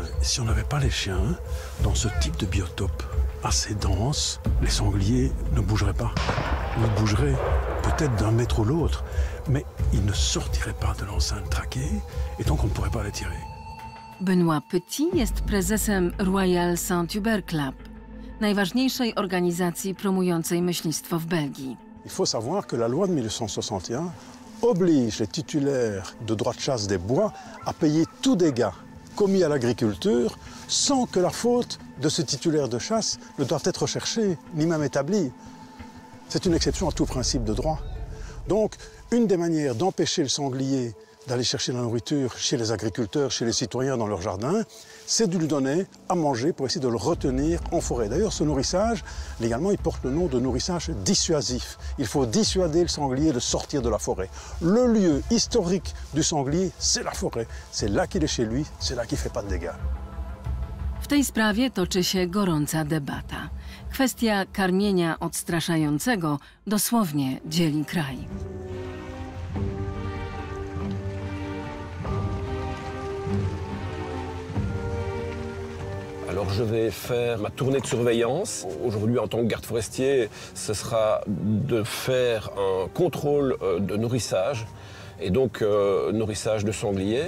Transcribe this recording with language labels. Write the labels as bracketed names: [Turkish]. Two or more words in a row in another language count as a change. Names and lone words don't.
[French] Si on n'avait pas les chiens, dans ce type de biotope assez dense, les sangliers ne bougeraient pas. Ils bougeraient peut-être d'un mètre ou l'autre, mais ils ne sortiraient pas de l'enceinte traquée et donc on ne pourrait pas les tirer. [Polish] Benoît Petit jest prezesem Royal Saint-Hubert Club, najważniejszej organizacji promującej myślistwo w Belgii. [French] Il faut savoir que la loi de 1861 oblige les titulaires de droit de chasse des bois à payer tout dégât commis à l'agriculture sans que la faute de ce titulaire de chasse ne doive être recherchée ni même établie. C'est une exception à tout principe de droit. Donc, une des manières d'empêcher le sanglier d'aller chercher la nourriture chez les agriculteurs, chez les citoyens dans leur jardin, c'est de lui donner à manger pour essayer de le retenir en forêt. D'ailleurs, ce nourrissage, légalement, il porte le nom de nourrissage dissuasif. Il faut dissuader le sanglier de sortir de la forêt. Le lieu historique du sanglier, c'est la forêt. C'est là qu'il est chez lui, c'est là qu'il ne fait pas de dégâts. [Polish] W tej sprawie toczy się gorąca debata. Kwestia karmienia odstraszającego dosłownie dzieli kraj. [French] Alors je vais faire ma tournée de surveillance. Aujourd'hui, en tant que garde forestier, ce sera de faire un contrôle de nourrissage, et donc nourrissage de sangliers.